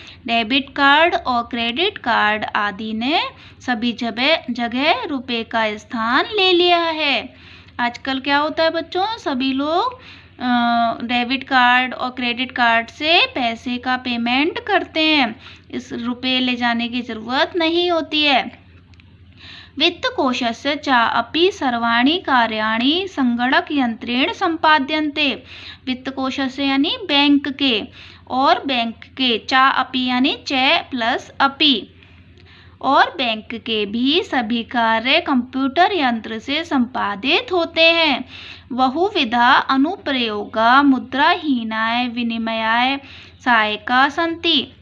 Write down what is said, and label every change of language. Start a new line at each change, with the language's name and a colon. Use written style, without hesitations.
Hindi: Debit card और credit card आदि ने सभी जगह रुपये का स्थान ले लिया है। आजकल क्या होता है बच्चों, सभी लोग डेबिट कार्ड और क्रेडिट कार्ड से पैसे का पेमेंट करते हैं। इस रुपये ले जाने की ज़रूरत नहीं होती है।
Sanskrit: वित्तकोशस्य च अपि सर्वाणि कार्याणि संगणक यंत्रेण संपाद्यन्ते।
Hindi: वित्तकोशस्य यानी बैंक के, और बैंक के च अपि यानी च प्लस अपि, और बैंक के भी सभी कार्य कंप्यूटर यंत्र से संपादित होते हैं।
Sanskrit: बहुविधा अनुप्रयोगा मुद्राहीनाय विनिमयाय सहायका सन्ति।